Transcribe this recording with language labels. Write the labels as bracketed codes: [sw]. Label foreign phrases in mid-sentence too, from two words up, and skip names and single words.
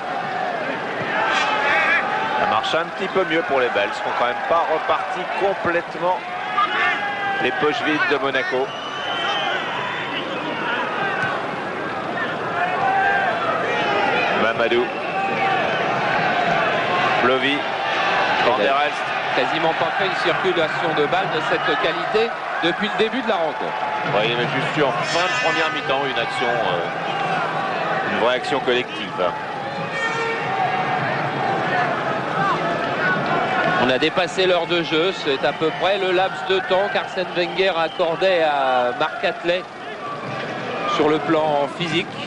[fr] Ça marche un petit peu mieux pour les Belges. Ils sont quand même pas repartis complètement les poches vides de Monaco. Mamadou. Blovy. Van der Elst. Quasiment pas fait une circulation de balles de cette qualité depuis le début de la rencontre. Ouais, il avait juste eu en fin de première mi-temps une action, une vraie action collective. On a dépassé l'heure de jeu, c'est à peu près le laps de temps qu'Arsène Wenger accordait à Marc Atlet sur le plan physique.